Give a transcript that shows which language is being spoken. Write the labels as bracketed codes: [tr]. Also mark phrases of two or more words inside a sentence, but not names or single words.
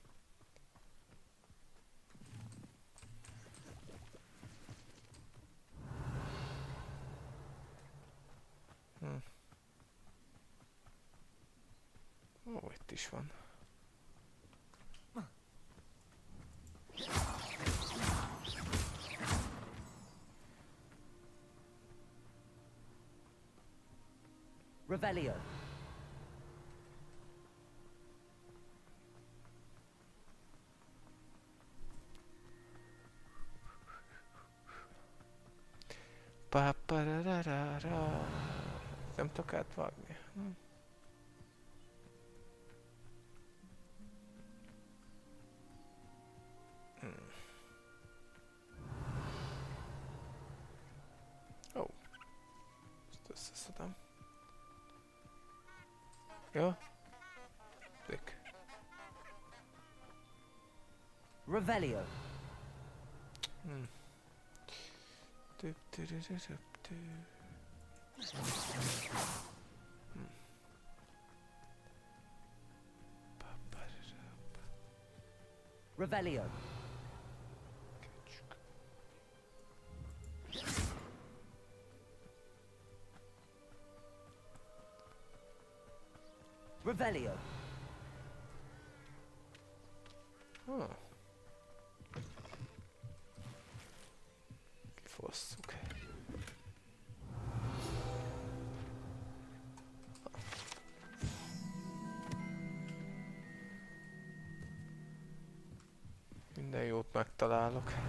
[hu] Ó, itt is van. Revelio. Pa-pa-ra-ra-ra-ra. Nem tudok átvágni. Ó. Ezt összeszedem. Jó? Dick. Revelio. Revelio. Revelio. Kifosszuk. Minden jót megtalálok.